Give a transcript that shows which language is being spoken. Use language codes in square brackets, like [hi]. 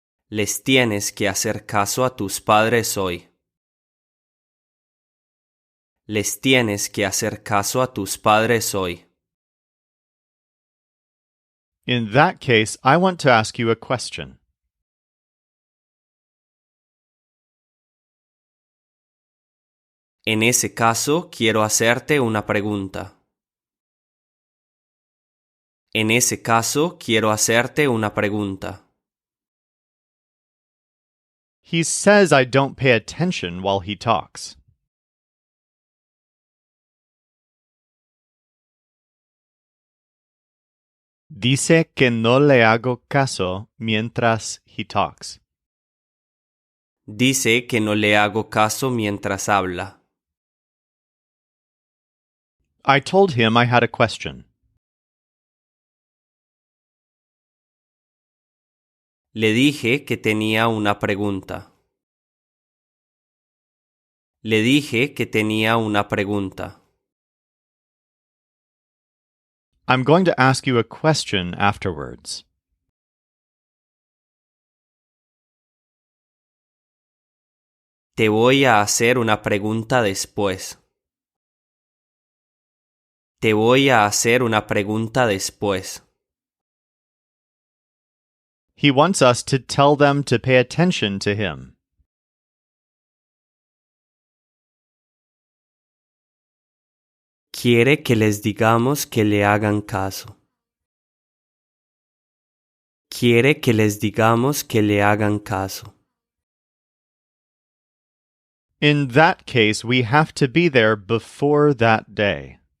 [es] Les tienes que hacer caso a tus padres hoy. Les tienes que hacer caso a tus padres hoy. [en] In that case, I want to ask you a question. [es] En ese caso, quiero hacerte una pregunta. En ese caso, quiero hacerte una pregunta. [en] He says I don't pay attention while he talks. [es] Dice que no le hago caso mientras [en] he talks. [es] Dice que no le hago caso mientras habla. [en] I told him I had a question. [es] Le dije que tenía una pregunta. Le dije que tenía una pregunta. [en] I'm going to ask you a question afterwards. [es] Te voy a hacer una pregunta después. Te voy a hacer una pregunta después. [en] He wants us to tell them to pay attention to him. [es] Quiere que les digamos que le hagan caso. Quiere que les digamos que le hagan caso. [en] In that case, we have to be there before that day.